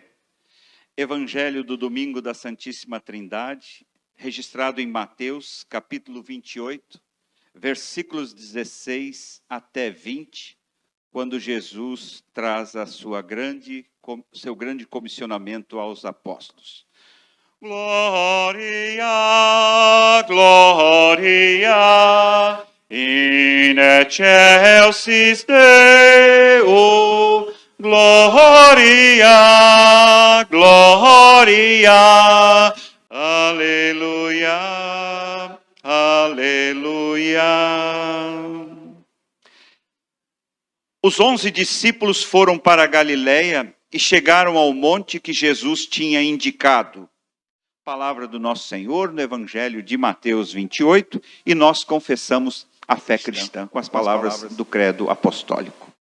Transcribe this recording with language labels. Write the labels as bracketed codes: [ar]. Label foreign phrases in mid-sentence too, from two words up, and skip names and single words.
[pt] Evangelho do domingo da Santíssima Trindade, registrado em Mateus, capítulo 28, versículos 16 até 20, quando Jesus traz seu grande comissionamento aos apóstolos. [la] Gloria, gloria, in excelsis Deo, gloria, gloria, [pt] aleluia, aleluia. Os 11 discípulos foram para a Galileia e chegaram ao monte que Jesus tinha indicado. Palavra do nosso Senhor no Evangelho de Mateus 28, e nós confessamos a fé cristã com as palavras do credo apostólico.